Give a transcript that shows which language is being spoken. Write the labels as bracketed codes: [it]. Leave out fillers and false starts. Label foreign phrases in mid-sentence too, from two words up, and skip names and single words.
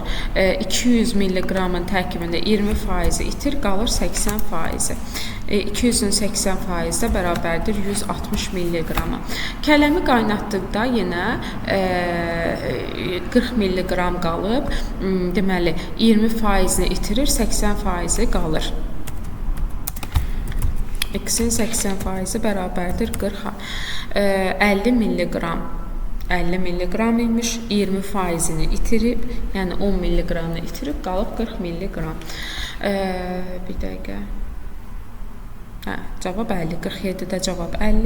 [az] 200 mg-ın tərkibində 20%-i itir, qalır 80%-i. 200-ün 80%-də bərabərdir 160 mg. Kələmi qaynatdıqda yenə 40 mg qalıb. Deməli, 20%-ni itirir, 80%-i qalır. X-in 80%-i bərabərdir 40-a. 50 mg. 50 mg imiş, 20%-ni itirib, yəni 10 mg-ni itirib, qalıb 40 mg. Bir dəqiqə. Cavab 50. 47-də cavab 50.